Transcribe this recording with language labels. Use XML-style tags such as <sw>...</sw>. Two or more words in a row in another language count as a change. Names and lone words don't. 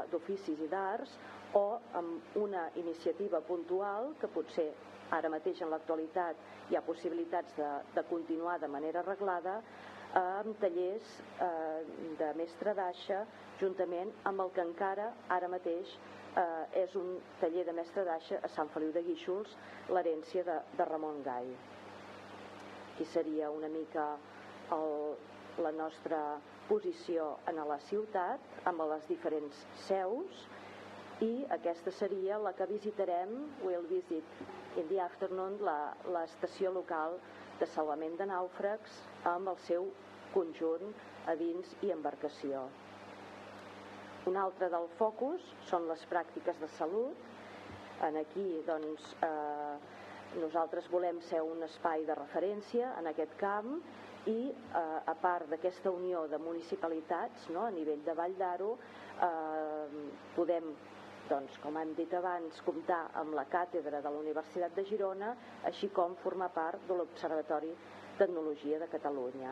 <ca>i d'Arts, o amb una iniciativa puntual que potser ara mateix en l'actualitat hi ha possibilitats de continuar de manera reglada, amb tallers de mestre d'aixa, juntament amb el que encara ara mateix és un taller de mestre d'aixa a Sant Feliu de Guíxols, l'herència de Ramon Gall. Aquí seria una mica la nostra posició en la ciutat, amb les diferents seus, i aquesta seria la que visitarem,</ca> <en>we'll visit in the afternoon,</en> <ca>l'estació local de salvament de nàufrags amb el seu conjunt a dins i embarcació. Un altre del focus són les pràctiques de salut. Aquí doncs, nosaltres volem ser un espai de referència en aquest camp i a part d'aquesta unió de municipalitats a nivell de Vall d'Aro podem, doncs, com hem dit abans, comptar amb la càtedra de la Universitat de Girona, així com formar part de l'Observatori d'Etnologia de Catalunya.</ca>